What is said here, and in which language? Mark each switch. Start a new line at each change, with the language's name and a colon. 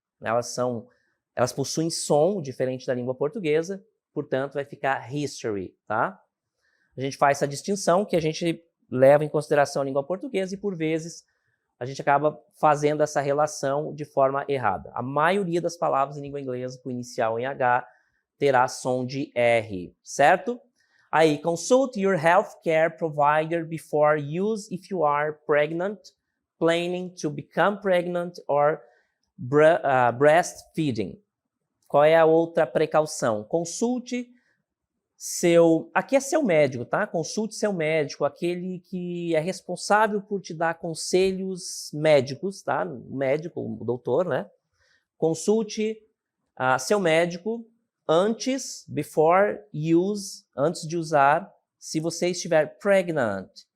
Portuguese: Elas possuem som diferente da língua portuguesa, portanto vai ficar history, tá? A gente faz essa distinção que a gente leva em consideração a língua portuguesa e, por vezes, a gente acaba fazendo essa relação de forma errada. A maioria das palavras em língua inglesa, com inicial em H, terá som de R, certo?
English: Aí, consult your healthcare provider before use if you are pregnant, planning to become pregnant or breastfeeding.
Portuguese: Qual é a outra precaução? Consulte aqui é seu médico, tá? Consulte seu médico, aquele que é responsável por te dar conselhos médicos, tá? O médico, o doutor, né? Consulte seu médico antes,
English: before use,
Portuguese: antes de usar, se você estiver pregnant.